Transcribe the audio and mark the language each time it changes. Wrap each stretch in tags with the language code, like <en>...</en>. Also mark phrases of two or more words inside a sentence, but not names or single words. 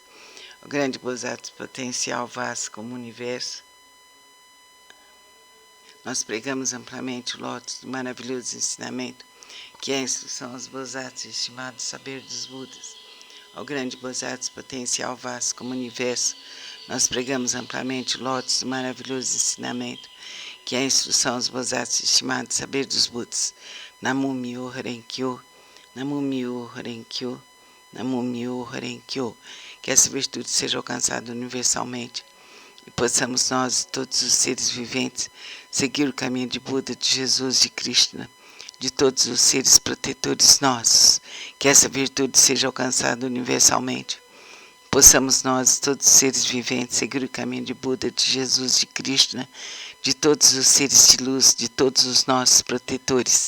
<pt>O grande Bodhisattva potencial vasto como o universo, nós pregamos amplamente o lótus do maravilhoso ensinamento, que é a instrução aos Bodhisattvas e o estimado saber dos Budas. O grande Bodhisattva potencial vasto como o universo, nós pregamos amplamente o lótus do maravilhoso ensinamento, que é a instrução aos Bodhisattvas e o estimado saber dos Budas.</pt> <ja>南無妙法蓮華経、南無妙法蓮華経、南無妙法蓮華経.</ja> <pt>Que essa virtude seja alcançada universalmente e possamos nós, todos os seres viventes, seguir o caminho de Buda, de Jesus, de Krishna, de todos os seres protetores nossos. Que essa virtude seja alcançada universalmente. Possamos nós, todos os seres viventes, seguir o caminho de Buda, de Jesus, de Krishna, de todos os seres de luz, de todos os nossos protetores.</pt>